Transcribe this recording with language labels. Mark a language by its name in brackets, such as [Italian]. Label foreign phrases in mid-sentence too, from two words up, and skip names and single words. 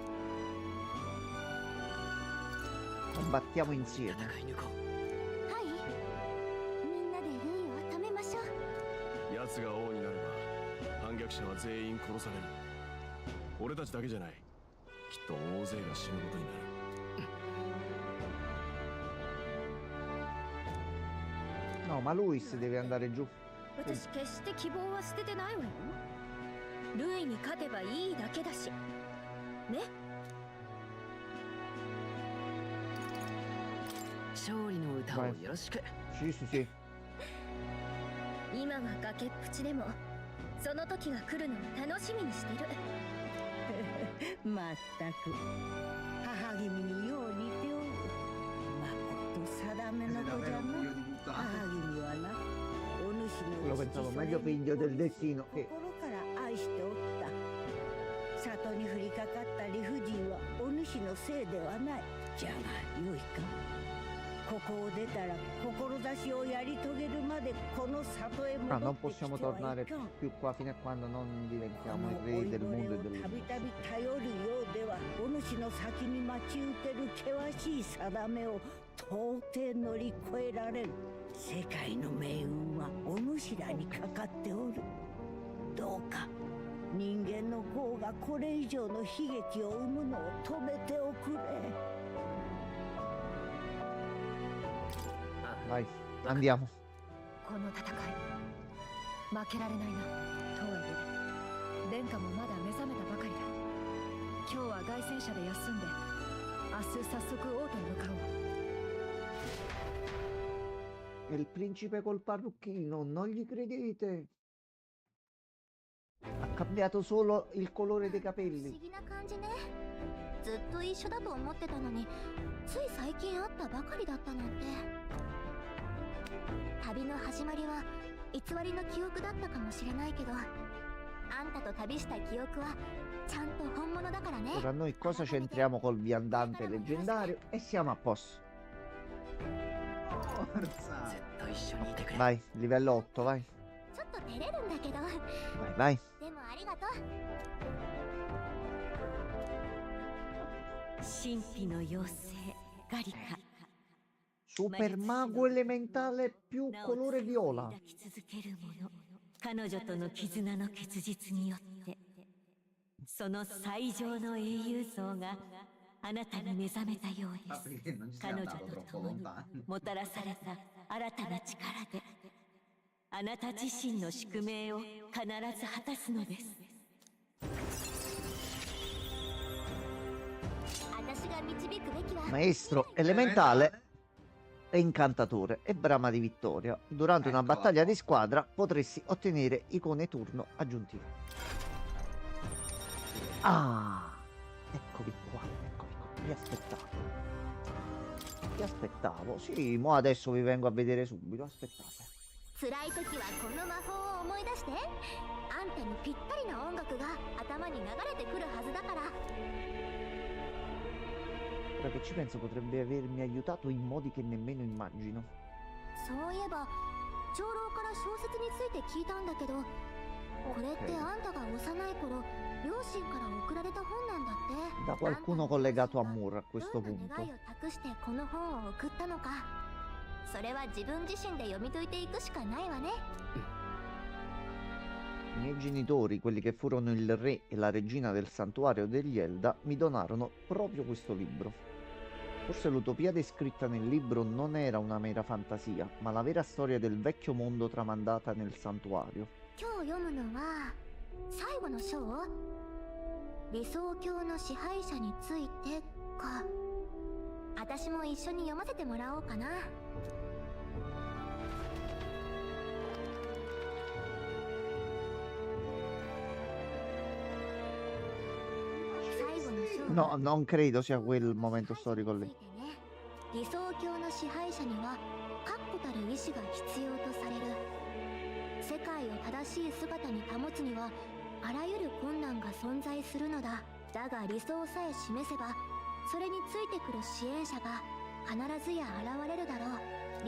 [Italian] Combattiamo insieme. [Japanese] 戦い抜こはい。みんなでルイを止めましょう。奴が王になれば反逆者は全員殺される。俺たちだけじゃない。きっと大勢が死ぬことになる。 [Italian] No, ma Luis deve andare giù. [Japanese] 私決して希望は捨ててないわよ。ルイに勝てばいいだけだし。ね。う。勝利の歌をよろしく。 [Italian] Sì, sì, sì. [Japanese] 今は崖っぷちでも、その時が来るのを楽しみにしてる。まったく母君によう似ておる。まこと定めの子じゃな。母君はな、お主 [Italian] Lo [Japanese] の [Italian] pensavo meglio figlio del destino [Japanese] 心 [Italian] che [Japanese] から愛しておった。里に降りかかった理不尽はお主のせいではない。じゃがよいか。ここを出たら志をやり遂げるまでこの里へ Ah, 戻 [Italian] non [Japanese] ってきて [Italian] possiamo [Japanese] はい [Italian] tornare [Japanese] かん。 [Italian] più qua fino a quando non [Japanese] こ [Italian] diventiamo [Japanese] の [Italian] i [Japanese] 老 [Italian] re [Japanese] い [Italian] del [Japanese] ぼれ [Italian] mondo [Japanese] を [Italian] e [Japanese] たび [Italian] dell'universo. [Japanese] たび頼るようではお主の先に待ち受ける険しい定めを到底乗り越えられる。世界の命運はお主らにかかっておる。どうか人間の業がこれ以上の悲劇を生むのを止めておくれ。 [Italian] Vai, andiamo. [Japanese] この戦い負けられないな。とはいえ殿下もまだ目覚めたばかりだ。今日は凱旋車で休んで明日早速王都に向かおう。 [Italian] E il principe col parrucchino, non gli credete? Ha cambiato solo il colore dei [Japanese] 不 [Italian] capelli. [Japanese] 思議な感じね。ずっと一緒だと思ってたのに、つい最近会ったばかりだったなんて。旅の始まりは偽りの記憶だったかもしれないけど、あんたと旅した記憶はちゃんと本物だからね。 [Italian] Ora noi cosa c'entriamo col viandante leggendario e siamo a posto. Forza. [Japanese] ずっと一緒にいてくれ。 [Italian] Vai, livello 8, vai. [Japanese] ちょっと照れるんだけど、 [Italian] Vai, vai. [Japanese] でもありがとう。神秘の妖精ガリカ。 [Italian] Super mago elementale più [Japanese] なお [Italian] colore [Japanese] 強く [Italian] viola. [Japanese] 抱き続けるもの。彼女との絆の結実によってその最上の英雄像があなたに目覚めたよう [Italian] Ma [Japanese] です。 [Italian] perché non ci sei [Japanese] 彼女 [Italian] andato [Japanese] と [Italian] troppo [Japanese] 共に [Italian] lontano? [Japanese] もたらされた新たな力であなた自身の宿命を必ず果たすのです。私が導導くべきは [Italian] Maestro elementale e incantatore e brama di vittoria. Durante una Eccola battaglia qua. di squadra potresti ottenere icone turno aggiuntive. Ah, eccovi qua, mi aspettavo. Mi aspettavo. Sì, mo adesso vi vengo a vedere subito, aspettate. [Japanese] 辛い時はこの魔法を思い出して。あんたにぴったりな音楽が頭に流れてくるはずだから。 [Italian] Ora che ci penso potrebbe avermi aiutato in modi che nemmeno immagino. [Japanese] そういえば長老から小説について聞いたんだけど、これってあんたが幼い頃両親から送られた本なんだって。 [Italian] Da qualcuno collegato a Moore a questo [Japanese] どんな [Italian] punto. [Japanese] 願いを託してこの本を送ったのか、それは自分自身で読み解いていくしかないわね。 [Italian] I miei genitori, quelli che furono il re e la regina del santuario degli Elda, mi donarono proprio questo libro. Forse l'utopia descritta nel libro non era una mera fantasia, ma la vera storia del vecchio mondo tramandata nel santuario. [Japanese] 今日読むのは最後の章、理想郷の支配者についてか。私も一緒に読ませてもらおうかな。最後の章 [Italian] No, non credo sia quel momento storico lì. [Japanese] 理想郷の支配者には確固たる意志が必要とされる。世界を正しい姿に保つにはあらゆる困難が存在するのだ。だが理想さえ示せばそれについてくる支援者が必ずや現れるだろう。